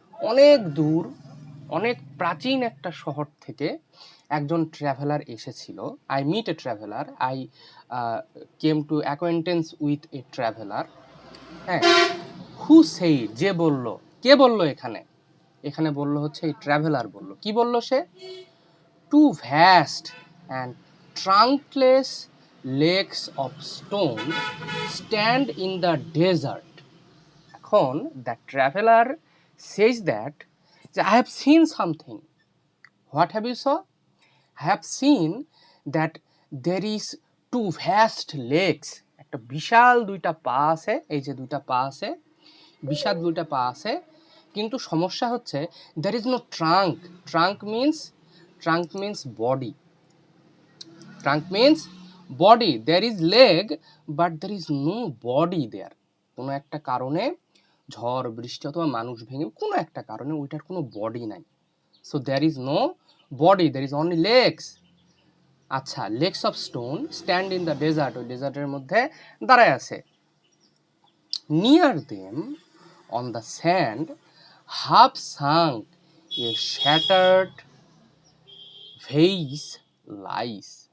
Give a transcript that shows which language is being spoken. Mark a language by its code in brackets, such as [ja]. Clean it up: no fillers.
[bn] অনেক দূর, অনেক প্রাচীন একটা শহর থেকে একজন ট্রাভেলার এসেছিল। [en] I meet a traveller, I came to acquaintance with a traveller. [bn] হ্যাঁ, [en] হু সেই, [bn] যে বলল, কে বলল? এখানে বলল হচ্ছে এই ট্রাভেলার বলল। কি বলল সে? [en] two vast and trunkless lakes of stone stand in the desert. এখন the traveler says that I have seen something. What have you saw? I have seen that there is two vast lakes. [bn] একটা বিশাল দুইটা পা আছে, এই যে দুইটা পা আছে, বিশাল দুইটা পা আছে, কিন্তু সমস্যা হচ্ছে [en] there is no trunk. Trunk means body. Trunk means body. There is leg but there is no body there. [bn] কোনো একটা কারণে ঝড় বৃষ্টি অথবা মানুষ ভেঙে কোনো একটা কারণে ওইটার কোনো বডি নাই। [en] So there is no body, there is only legs. আচ্ছা, lakes of stone stand in the desert, [bn] ওই ডেজার্টের মধ্যে দাঁড়ায় আছে। [en] Near them on the sand half sunk a shattered visage lies.